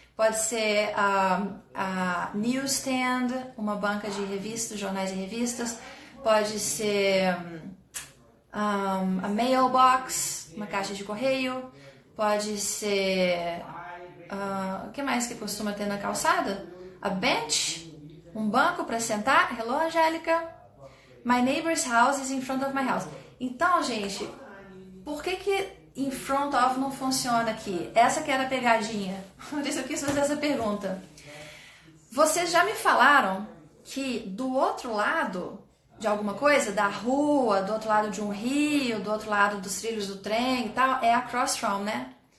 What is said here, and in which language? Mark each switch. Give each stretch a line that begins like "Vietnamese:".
Portuguese: Pode ser a newsstand, uma banca de revistas, jornais e revistas. Pode ser a mailbox, uma caixa de correio. Pode ser... o que mais que costuma ter na calçada? A bench, um banco para sentar.
English: Hello, Angélica. My neighbor's house is in front of my house.
Portuguese: Então, gente, por que in front of não funciona aqui? Essa que era a pegadinha. Por isso eu quis fazer essa pergunta. Vocês já me falaram que do outro lado de alguma coisa, da rua, do outro lado de um rio, do outro lado dos trilhos do trem e tal, é across from, né?